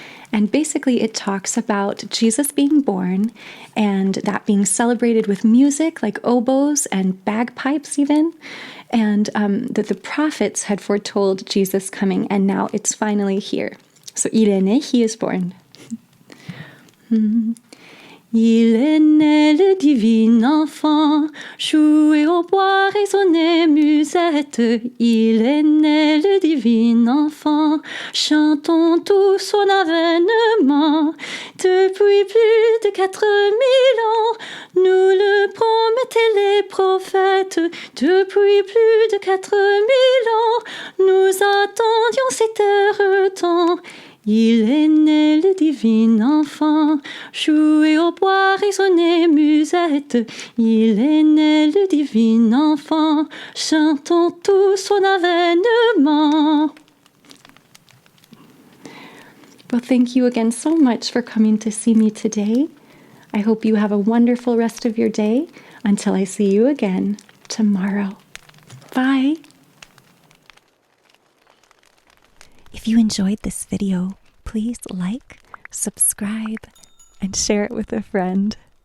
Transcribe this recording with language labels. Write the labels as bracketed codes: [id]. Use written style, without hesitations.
[en] And basically, it talks about Jesus being born and that being celebrated with music like oboes and bagpipes even, and that the prophets had foretold Jesus coming, and now it's finally here. [fr] So, il est né, [en] he is born. [fr] Il est né le divin enfant, jouez au bois, résonnez musette. Il est né le divin enfant, chantons tous son avènement. Depuis plus de 4000 ans, nous le promettaient les prophètes. Depuis plus de 4000 ans, nous attendions cet heure temps. Il est né le divin enfant, jouez au bois, résonnez musette. Il est né le divin enfant, chantons tous son avènement. [en] Well, thank you again so much for coming to see me today. I hope you have a wonderful rest of your day until I see you again tomorrow. Bye. If you enjoyed this video, please like, subscribe, and share it with a friend.